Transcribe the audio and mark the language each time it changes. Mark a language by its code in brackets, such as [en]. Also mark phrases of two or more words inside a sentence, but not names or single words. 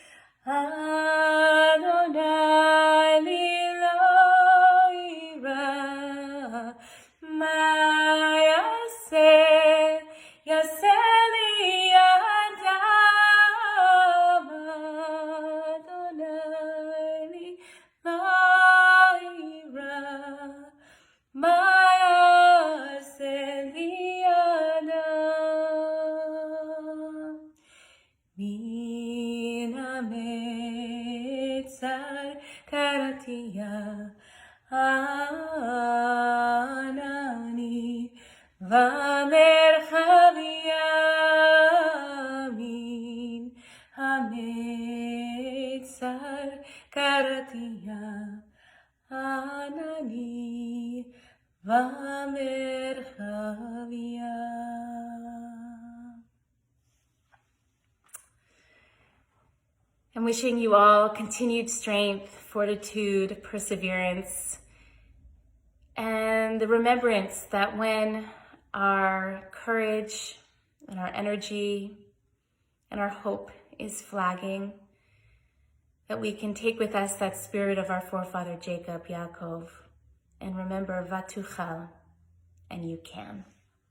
[he] ה' לי לא אירא מה יעשה לי אדם. ה' לי לא אירא מה יעשה לי אדם. מן המצר קראתי יה ענני במרחב יה מן המצר קראתי יה ענני במרחב יה. [en] I'm wishing you all continued strength, fortitude, perseverance, and the remembrance that when our courage and our energy and our hope is flagging, that we can take with us that spirit of our forefather Jacob, Yaakov, and remember Tuchal, and you can.